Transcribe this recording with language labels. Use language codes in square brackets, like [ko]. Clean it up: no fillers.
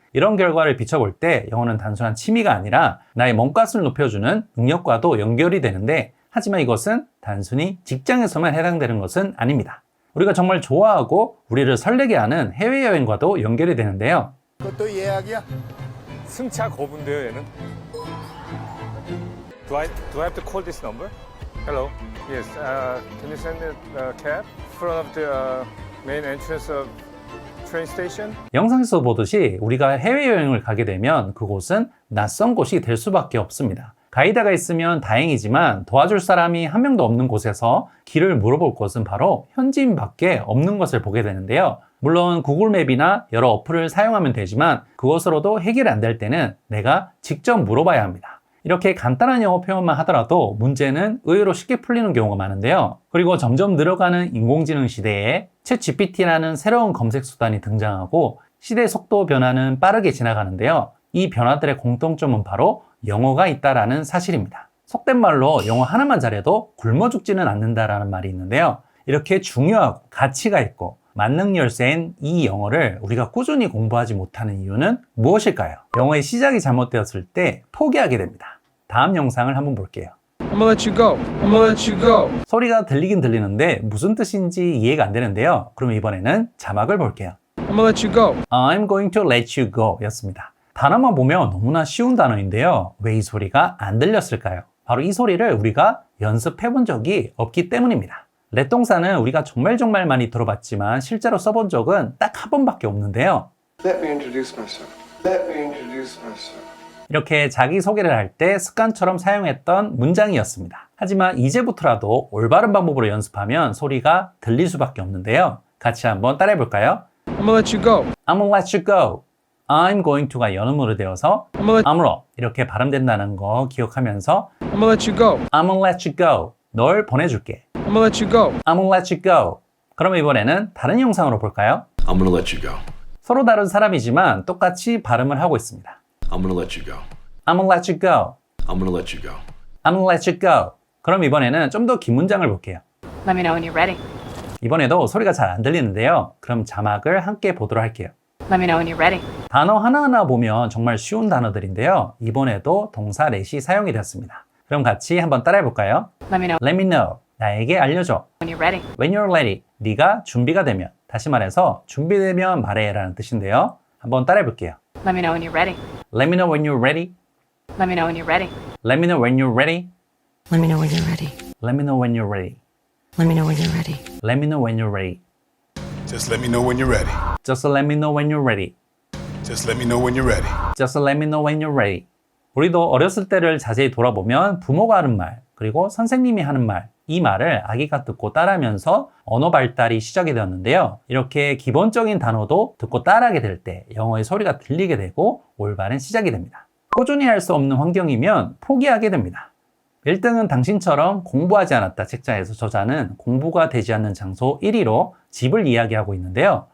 [ko] 이런 결과를 비춰볼 때 영어는 단순한 취미가 아니라 나의 몸값을 높여주는 능력과도 연결이 되는데 하지만 이것은 단순히 직장에서만 해당되는 것은 아닙니다. 우리가 정말 좋아하고 우리를 설레게 하는 해외여행과도 연결이 되는데요. 그것도 예약이야? 승차 거부인데요, 얘는. [en] Do I have to call this number? Hello. Yes. Can you send me a cab in front of the main entrance of train station? [ko] 영상에서 보듯이 우리가 해외여행을 가게 되면 그곳은 낯선 곳이 될 수밖에 없습니다. 가이드가 있으면 다행이지만 도와줄 사람이 한 명도 없는 곳에서 길을 물어볼 곳은 바로 현지인밖에 없는 것을 보게 되는데요. 물론 구글맵이나 여러 어플을 사용하면 되지만 그것으로도 해결이 안 될 때는 내가 직접 물어봐야 합니다. 이렇게 간단한 영어 표현만 하더라도 문제는 의외로 쉽게 풀리는 경우가 많은데요. 그리고 점점 늘어가는 인공지능 시대에 챗GPT라는 새로운 검색 수단이 등장하고 시대 속도 변화는 빠르게 지나가는데요. 이 변화들의 공통점은 바로 영어가 있다라는 사실입니다. 속된 말로 영어 하나만 잘해도 굶어 죽지는 않는다라는 말이 있는데요. 이렇게 중요하고 가치가 있고 만능 열쇠인 이 영어를 우리가 꾸준히 공부하지 못하는 이유는 무엇일까요? 영어의 시작이 잘못되었을 때 포기하게 됩니다. 다음 영상을 한번 볼게요. [en] I'm gonna let you go. I'm gonna let you go. [ko] 소리가 들리긴 들리는데 무슨 뜻인지 이해가 안 되는데요. 그럼 이번에는 자막을 볼게요. [en] I'm gonna let you go. I'm going to let you go 였습니다. [ko] 단어만 보면 너무나 쉬운 단어인데요. 왜 이 소리가 안 들렸을까요? 바로 이 소리를 우리가 연습해 본 적이 없기 때문입니다. let 동사는 우리가 정말 많이 들어봤지만 실제로 써본 적은 딱 한 번밖에 없는데요. [en] Let me introduce myself. Let me introduce myself. [ko] 이렇게 자기소개를 할 때 습관처럼 사용했던 문장이었습니다. 하지만 이제부터라도 올바른 방법으로 연습하면 소리가 들릴 수밖에 없는데요. 같이 한번 따라해 볼까요? [en] I'm gonna let you go. I'm gonna let you go. I'm going to가 연음으로 되어서 I'm gonna [ko] am으로 이렇게 발음된다는 거 기억하면서 [en] I'm gonna let you go. I'm gonna let you go. 널 보내줄게. I'm gonna let you go. I'm gonna let you go. [ko] 그럼 이번에는 다른 영상으로 볼까요? [en] I'm gonna let you go. [ko] 서로 다른 사람이지만 똑같이 발음을 하고 있습니다. [en] I'm gonna let you go. I'm gonna let you go. I'm gonna let you go. I'm gonna let you go. [ko] 그럼 이번에는 좀 더 긴 문장을 볼게요. [en] Let me know when you're ready. [ko] 이번에도 소리가 잘 안 들리는데요. 그럼 자막을 함께 보도록 할게요. [en] Let me know when you're ready. [ko] 단어 하나하나 보면 정말 쉬운 단어들인데요. 이번에도 동사 let이 사용이 되었습니다. 그럼 같이 한번 따라해 볼까요? [en] Let me know Let me know. 나에게 알려줘. when you're ready. When you're ready. 네가 준비가 되면. [ko] 다시 말해서 준비되면 말해라는 뜻인데요. 한번 따라해 볼게요. [en] Let me know when you're ready. Let me know when you're ready. Let me know when you're ready. Let me know when you're ready. Let me know when you're ready. Let me know when you're ready. Let me know when you're ready. Let me know when you're ready. Just let me know when you're ready. Just let me know when you're ready. Just let me know when you're ready. Just let me know when you're ready. [ko] 우리도 어렸을 때를 자세히 돌아보면 부모가 하는 말, 그리고 선생님이 하는 말, 이 말을 아기가 듣고 따라하면서 언어 발달이 시작이 되었는데요. 이렇게 기본적인 단어도 듣고 따라하게 될 때 영어의 소리가 들리게 되고 올바른 시작이 됩니다. 꾸준히 할 수 없는 환경이면 포기하게 됩니다. 1등은 당신처럼 공부하지 않았다 책자에서 저자는 공부가 되지 않는 장소 1위로 집을 이야기하고 있는데요.